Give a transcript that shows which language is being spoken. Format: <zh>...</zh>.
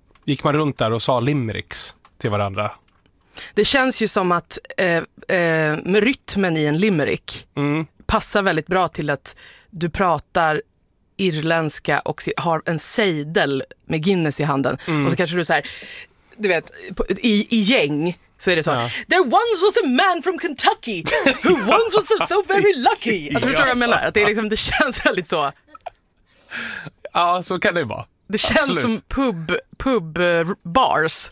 <sv>Gick man runt där och sa Limericks till varandra? Det känns ju som att med rytmen i en Limerick passar väldigt bra till att du pratar irländska och har en sejdel med Guinness i handen. Mm. Och så kanske du så här, du vet, i gäng... Så är det så. Ja.</sv> <en>There once was a man from Kentucky who once was so very lucky.</en> <sv>Alltså, förstår du vad jag menar? Att det, är liksom, det känns väldigt så. Ja, så kan det ju vara. Det känns absolut. Som</sv> <en>pub bars.</en>